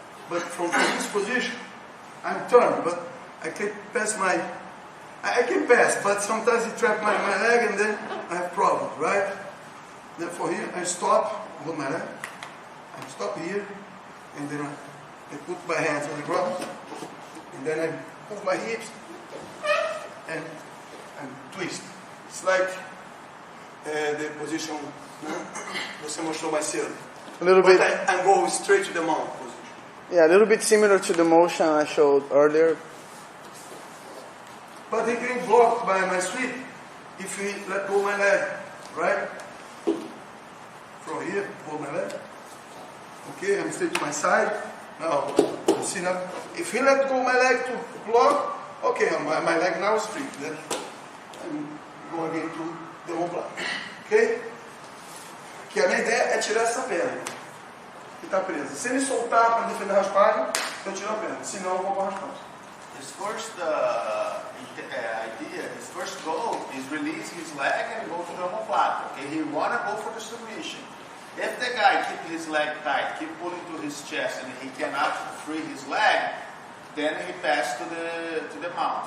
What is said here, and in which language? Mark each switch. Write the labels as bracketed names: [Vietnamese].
[English] But from this position, I'm turned, but I can pass I can pass, but sometimes he trap my leg and then I have problems, right? Therefore here, I stop, hold my leg, I stop here, and then I put my hands on the ground, and then I move my hips, and twist. It's like the position [Portuguese] você mostrou mais cedo. [English] A little bit. I'm going straight to the mount position. Yeah, a little bit similar to the motion I showed earlier. But he can block by my sweep if he let go my leg, right? From here, hold my leg. Okay, I'm straight to my side. Now, you see now, if he let go my leg to block, okay, my leg now is free. Then I'm going again to the omoplata. Okay? [Portuguese] Que a minha ideia é tirar essa perna que está presa. Se ele soltar para defender a raspagem, eu tiro a perna. Senão eu vou para a raspagem. [English] His first idea, his first goal is release his leg and go to the omoplata. Okay, he want to go for the submission. If the guy keep his leg tight, keep pulling to his chest, and he cannot free his leg, then he pass to the mount.